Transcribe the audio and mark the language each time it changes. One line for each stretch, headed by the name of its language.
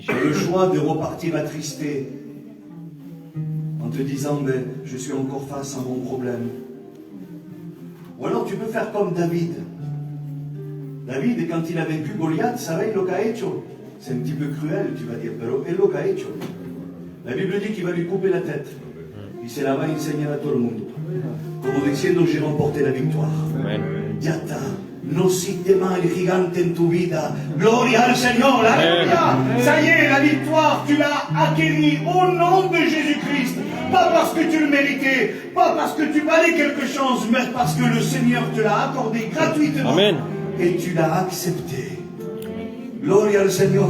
French: Tu as le choix de repartir attristé en te disant, ben, je suis encore face à mon problème. Ou alors tu peux faire comme David. David, quand il a vaincu Goliath,
Spanish: ¿sabéis lo que ha hecho?
French: C'est un petit peu cruel, tu vas dire,
Spanish: pero él lo que ha hecho.
French: La Bible dit qu'il va lui couper la tête.
Spanish: Y se la va a enseñar a todo el mundo. Como diciendo,
French: j'ai remporté la victoire. Amen.
Spanish: Ya está. No existe más el gigante en tu vida. Gloria al Señor.
French: Alléluia. Ça y est, la victoire, tu l'as acquérie au nom de Jésus-Christ. Pas parce que tu le méritais, pas parce que tu valais quelque chose, mais parce que le Seigneur te l'a accordé gratuitement. Amen. Et tu l'as accepté.
Spanish: Gloria al
French: Seigneur.